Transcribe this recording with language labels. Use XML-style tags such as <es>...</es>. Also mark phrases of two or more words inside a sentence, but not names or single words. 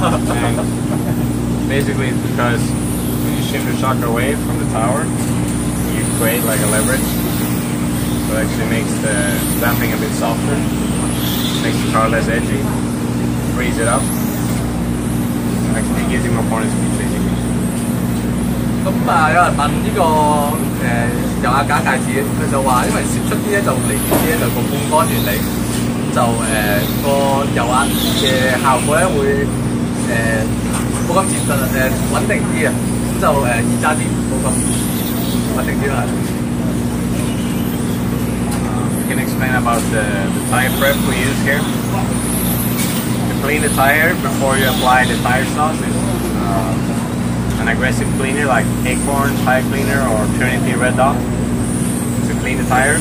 <en>And basically it's because when you shift the shock away from the tower, you create like a leverage. So it actually makes the damping a bit softer, makes the car less edgy, frees it up. Actually gives you more corner speed basically.</en> <yue>咁有人問呢個油壓架戒指，佢就話因為攝出啲咧就離遠啲咧就個槓桿原理，就個油壓嘅效果咧會冇咁接近穩定啲啊，咁就易揸啲，冇咁穩定啲啦。</yue> <en>We can explain about the tire prep we use here. To clean the tire before you apply the tire sauce is an aggressive cleaner like Acorn Tire Cleaner or Trinity Red Dot to clean the tires.</en>